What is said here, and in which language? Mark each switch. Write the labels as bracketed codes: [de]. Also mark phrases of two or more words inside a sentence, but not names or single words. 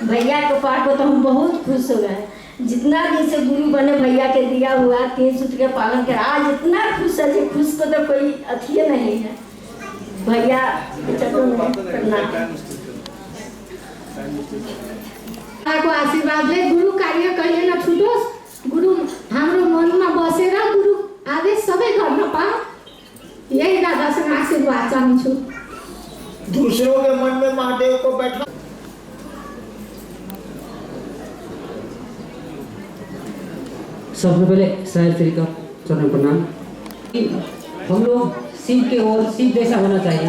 [hi] भैया के पाठ को तो हम बहुत खुश हो गए। जितना दिन से गुरु बने भैया के दिया हुआ 3 सूत्र के पालन कर, आज इतना खुश है, खुश को तो कोई अथिये नहीं है। भैया चरणों में प्रणाम। [ne] को आशीर्वाद ले, गुरु कार्य कहिए न छुटोस्, गुरु हाम्रो मनमा बसेर गुरु आदेश सबै गर्न पाऊँ, यही दादासँग आशीर्वाद चाहन्छु। [hi] दूसरों के मन में महादेव को बैठा। सबसे पहले साहिब श्री का चरण प्रणाम। हम लोग शिव के ओर शिव जैसा होना चाहिए।